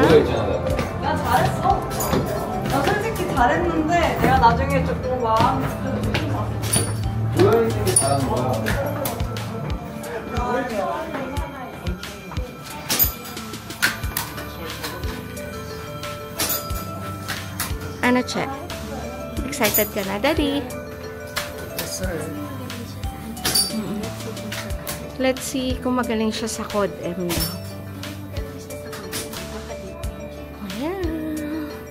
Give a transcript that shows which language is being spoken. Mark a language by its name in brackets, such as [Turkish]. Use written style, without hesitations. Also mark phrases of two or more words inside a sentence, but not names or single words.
[Korean] 나 잘했어. 나 솔직히 잘했는데 내가 나중에 조금 마음이 고양이들이 잘하는 거야. [Filipino] Ano, Che? Excited ka na, Daddy? [English] Yes, sir. Let's see [Filipino] kung magaling siya sa Code M na. Ayan.